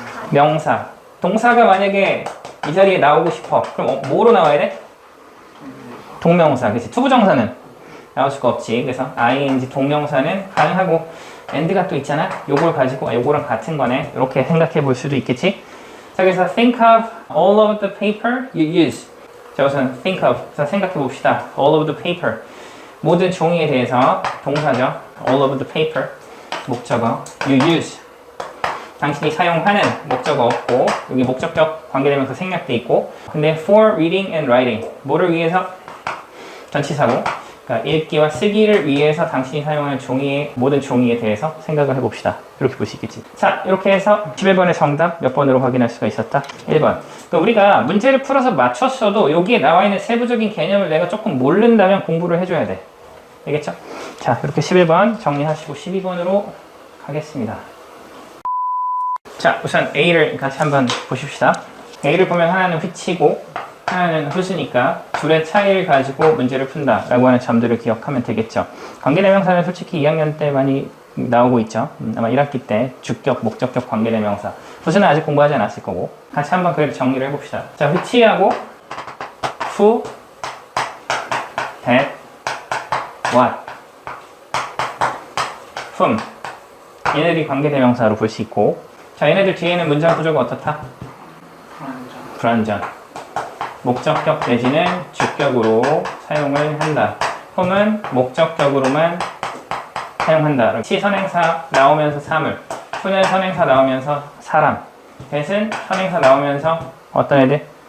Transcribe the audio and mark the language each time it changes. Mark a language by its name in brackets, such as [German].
[Korean] 명사. 동사가 만약에 이 자리에 나오고 싶어. 그럼 뭐로 나와야 돼? 동명사. 그치? 투부정사는 나올 수가 없지. 그래서 ing 동명사는 가능하고, and가 또 있잖아. 요걸 가지고 요거랑 같은 거네. 이렇게 생각해 볼 수도 있겠지. 자, 그래서 [English] think of all of the paper you use. [Korean] 자, 우선 think of. 자, 생각해 봅시다. [English] all of the paper. [Korean] 모든 종이에 대해서 동사죠. [English] all of the paper. [Korean] 목적어. [English] you use. [Korean] 당신이 사용하는 목적어 없고, 여기 목적격 관계되면서 생략돼 있고, 근데 [English] for reading and writing. [Korean] 뭐를 위해서? 전치사고. 그러니까 읽기와 쓰기를 위해서 당신이 사용하는 종이의, 모든 종이에 대해서 생각을 해봅시다. 이렇게 볼 수 있겠지. 자, 이렇게 해서 11번의 정답 몇 번으로 확인할 수가 있었다? 1번. 그러니까 우리가 문제를 풀어서 맞췄어도 여기에 나와 있는 세부적인 개념을 내가 조금 모른다면 공부를 해줘야 돼. 알겠죠? 자, 이렇게 11번 정리하시고 12번으로 가겠습니다. 자, 우선 A를 같이 한번 보십시다. A를 보면 하나는 which이고 하나는 who's니까 둘의 차이를 가지고 문제를 푼다 라고 하는 점들을 기억하면 되겠죠. 관계대명사는 솔직히 2학년 때 많이 나오고 있죠. 아마 1학기 때 주격, 목적격 관계대명사. who's는 아직 공부하지 않았을 거고. 같이 한번 그래도 정리를 해봅시다. 자, which하고 who, that, what, whom. 얘네들이 관계대명사로 볼 수 있고, 자, 얘네들 뒤에는 문장 구조가 어떻다? 불완전. 목적격 내지는 주격으로 사용을 한다. whom은 목적격으로만 사용한다. 시 선행사 나오면서 사물, who는 선행사 나오면서 사람, that은 선행사 나오면서 어떤 애들?